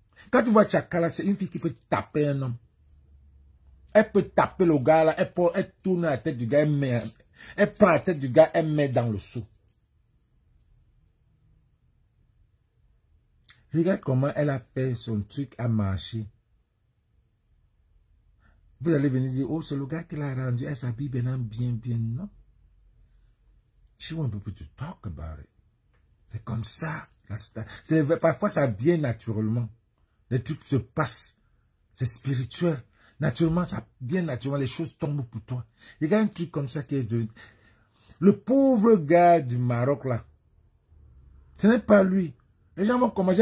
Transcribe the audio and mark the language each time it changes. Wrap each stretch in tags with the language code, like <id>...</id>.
<fr>Quand tu vois Tchakala, c'est une fille qui peut taper un homme. Elle peut taper le gars là, elle tourne la tête du gars, elle prend la tête du gars, elle met dans le seau. Regarde comment elle a fait son truc à marcher. Vous allez venir dire, oh, c'est le gars qui l'a rendu, elle s'habille bien, non.</fr> <en>She won't be able to talk about it.</en> <fr>C'est comme ça. Parfois, ça vient naturellement. Les trucs se passent. C'est spirituel. Naturellement, ça vient naturellement. Les choses tombent pour toi. Il y a un truc comme ça qui est devenu. Le pauvre gars du Maroc, là, ce n'est pas lui. Les gens vont commencer.</fr>